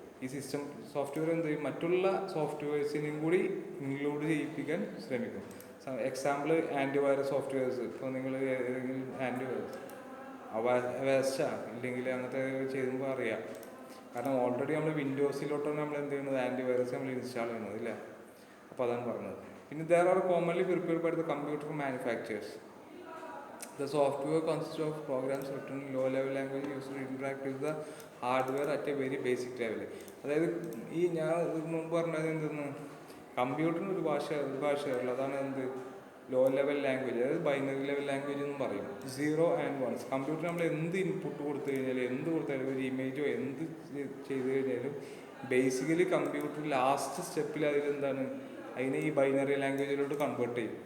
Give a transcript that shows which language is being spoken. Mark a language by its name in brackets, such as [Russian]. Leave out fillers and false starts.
[Malayalam] ഈ system software എന്ത് ചെയ്യും, മറ്റുള്ള സോഫ്റ്റ്വെയർസിനെയും കൂടി ഇൻക്ലൂഡ് ചെയ്യിപ്പിക്കാൻ ശ്രമിക്കും. Example antivirus softwares. ഇപ്പോൾ നിങ്ങൾ ഏതെങ്കിലും ആൻറ്റിവൈറസ് അവസ്ഥ ഇല്ലെങ്കിൽ അങ്ങനത്തെ ചെയ്യുമ്പോൾ അറിയാം. കാരണം ഓൾറെഡി നമ്മൾ വിൻഡോസിലോട്ടാണ് നമ്മൾ എന്ത് ചെയ്യുന്നത്, ആൻറ്റിവൈറസ് നമ്മൾ ഇൻസ്റ്റാൾ ചെയ്യുന്നത് ഇല്ലേ. അപ്പോൾ അതാണ് പറഞ്ഞത്. പിന്നെ [English] there are commonly prepared by the computer manufacturers. The software consists of programs written in low-level language used to interact with the hardware at a very basic level. [Malayalam] അതായത് ഞാൻ മുമ്പ് പറഞ്ഞത് എന്തെന്ന്, കമ്പ്യൂട്ടറിന് ഒരു ഭാഷയുള്ളൂ, അതാണ് എന്ത് ലോ ലെവൽ ലാംഗ്വേജ്, അതായത് binary level language എന്നും പറയും. 0 and 1. കമ്പ്യൂട്ടർ നമ്മൾ എന്ത് ഇൻപുട്ട് കൊടുത്തു കഴിഞ്ഞാലും എന്ത് കൊടുത്താലും ഒരു ഇമേജോ എന്ത് ചെയ്ത് കഴിഞ്ഞാലും ബേസിക്കലി കമ്പ്യൂട്ടർ ലാസ്റ്റ് സ്റ്റെപ്പിൽ അതിലെന്താണ്, അതിനെ ഈ ബൈനറി ലാംഗ്വേജിലോട്ട് കൺവേർട്ട് ചെയ്യും.